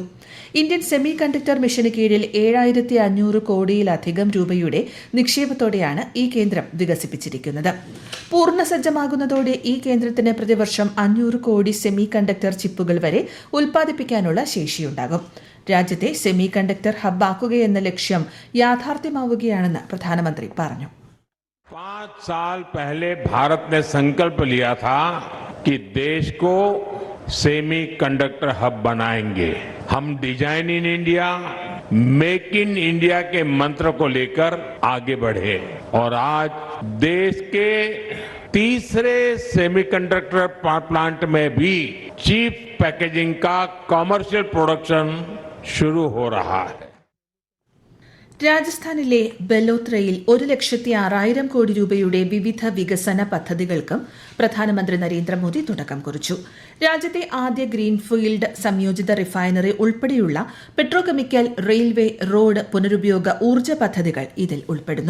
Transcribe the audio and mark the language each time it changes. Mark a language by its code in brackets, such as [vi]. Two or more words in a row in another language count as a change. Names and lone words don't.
[ml] ഇന്ത്യൻ [en] semi conductor [ml] മിഷന് കീഴിൽ 7,500 കോടിയിലധികം രൂപയുടെ നിക്ഷേപത്തോടെയാണ് ഈ കേന്ദ്രം വികസിപ്പിച്ചിരിക്കുന്നത്. പൂർണ്ണസജ്ജമാകുന്നതോടെ ഈ കേന്ദ്രത്തിന് പ്രതിവർഷം 500 കോടി [en] semi conductor [ml] ചിപ്പുകൾ വരെ ഉൽപ്പാദിപ്പിക്കാനുള്ള ശേഷിയുണ്ടാകും. രാജ്യത്തെ [en] semi conductor [ml] ഹബ്ബാക്കുകയെന്ന ലക്ഷ്യം യാഥാർത്ഥ്യമാവുകയാണെന്ന് പ്രധാനമന്ത്രി പറഞ്ഞു. [hi] 5 साल पहले भारत ने संकल्प लिया था कि देश को [en] semi conductor hub [hi] बनाएंगे. हम [en] Design in India, Make in India [hi] के मंत्र को लेकर आगे बढ़े और आज देश के तीसरे सेमीकंडक्टर प्लांट में भी [en] chip packaging [hi] का [en] commercial production [hi] शुरू हो रहा है. [ml] രാജസ്ഥാനിലെ ബലോത്രയിൽ 1,06,000 കോടി രൂപയുടെ വിവിധ വികസന പദ്ധതികൾക്കും പ്രധാനമന്ത്രി നരേന്ദ്രമോദി തുടക്കം കുറിച്ചു. രാജ്യത്തെ ആദ്യ ഗ്രീൻഫീൽഡ് സംയോജിത റിഫൈനറി ഉൾപ്പെടെയുള്ള പെട്രോകെമിക്കൽ, റെയിൽവേ, റോഡ്, പുനരുപയോഗ ഊർജ്ജ പദ്ധതികൾ ഇതിൽ ഉൾപ്പെടുന്നു.